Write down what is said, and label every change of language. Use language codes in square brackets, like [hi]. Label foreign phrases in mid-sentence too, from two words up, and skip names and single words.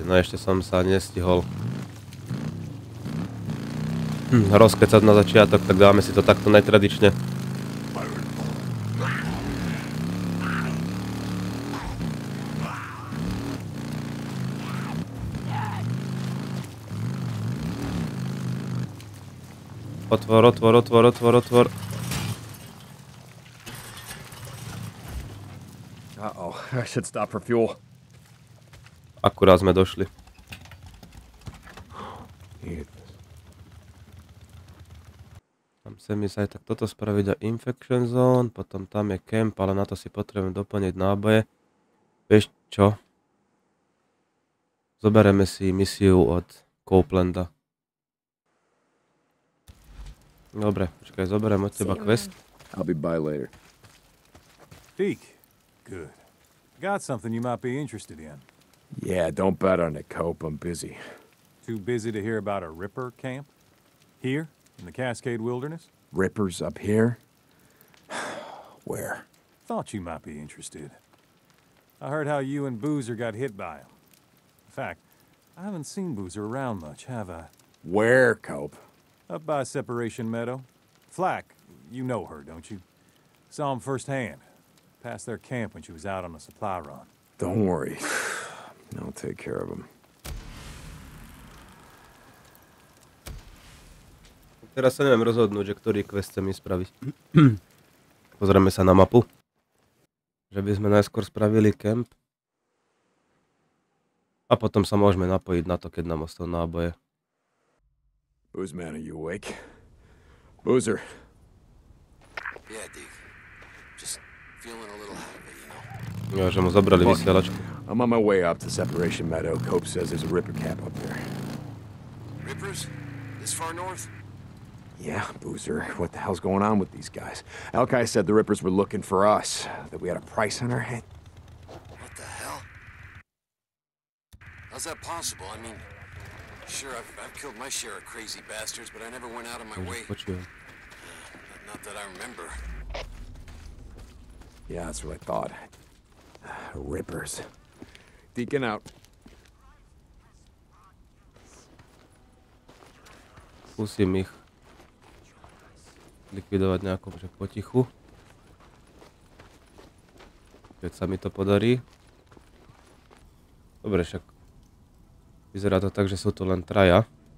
[sk] No ešte som sa nestihol rozkecať na začiatok, tak dáme si to takto netradične. Otvor. [en] Uh-oh, I should stop for fuel. [sk] Akurát sme došli. Tam chcem ísť aj tak toto spraviť a [en] infection zone, [sk] potom tam je camp, ale na to si potrebujem doplniť náboje. Vieš čo? Zobereme si misiu od Copelanda. Dobre, počkaj, zoberiem od teba quest. [en] I'll be by later. Deke. Good. Got something you might be interested in. Yeah, don't bet on it, Cope. I'm busy. Too busy to hear about a Ripper camp? Here, in the Cascade Wilderness? Rippers up here? Where? Thought you might be interested. I heard how you and Boozer got hit by him. In fact, I haven't seen Boozer around much, have I? Where, Cope? Up by Separation Meadow. Flack, you know her, don't you? Saw him firsthand. Passed their camp when she was out on a supply run. Don't worry. I'll take care of him. [sk] Teraz sa neviem rozhodnúť, že ktorý quest chcem ísť spraviť. Pozrieme sa na mapu. Že by sme najskôr spravili kemp. A potom sa môžeme napojiť na to, keď nám ostanú náboje. [en] Boozman, are you awake? Boozer. Yeah, Deke. Just feeling a little heavy, you know. [sk] Ja, že mu zobrali vysielačku. [en] I'm on my way up to Separation Meadow. Cope says there's a Ripper camp up there. Rippers? This far north? Yeah, Boozer. What the hell's going on with these guys? Alki said the Rippers were looking for us, that we had a price on our head. What the hell? How's that possible? I mean, sure, I've killed my share of crazy bastards, but I never went out of my way. [sk] Počujem. [en] Not that I remember. Yeah, that's what I thought. Rippers. Deacon out. [sk] Skúsim ich likvidovať nejako že potichu. Keď sa mi to podarí. Dobre, však vyzerá to tak, že sú to len traja.